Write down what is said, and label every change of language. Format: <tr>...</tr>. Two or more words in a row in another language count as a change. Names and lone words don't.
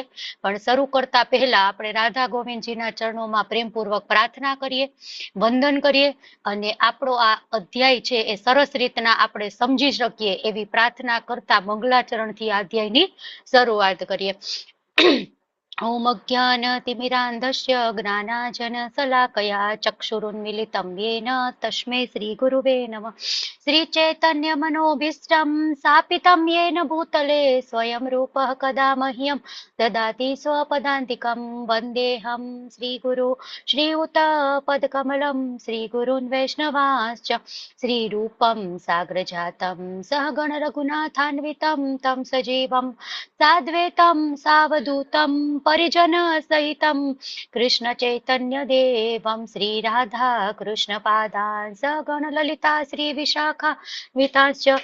<gu>પણ શરૂ કરતા પહેલા આપણે રાધા ગોવિંદજીના ચરણોમાં પ્રેમપૂર્વક પ્રાર્થના કરીએ, વંદન કરીએ અને આપણો આ અધ્યાય છે એ સરસ રીતના આપણે સમજી શકીએ એવી પ્રાર્થના કરતા મંગલાચરણથી આ અધ્યાયની શરૂઆત કરીએ.</gu> <sa>ઓમ અજ્ઞાનતિમિરાન્ધસ્ય જ્ઞાનાંજનશલાકયા ચક્ષુરુન્મિલિतं येन તસ્मै શ્રીગુરુવે નમઃ. શ્રીચૈતન્યમનોભીષ્ટં સ્થાપિतं येन भूतले स्वयं रूपः कदा मह्यं ददाति स्वपदान्तिकं. वन्देऽहं श्रीगुरु श्रीयुतपदकमलं श्रीगुरून् वैष्णवांश्च श्रीरूपं साग्रजातं सहगण रघुनाथान्वितं तं सजीवं साद्वैतं सावधूतं परिजन सहितं कृष्ण चैतन्य देवं श्रीराधा कृष्ण पादान् सगण ललिता श्री विशाखा वितांश्च</sa>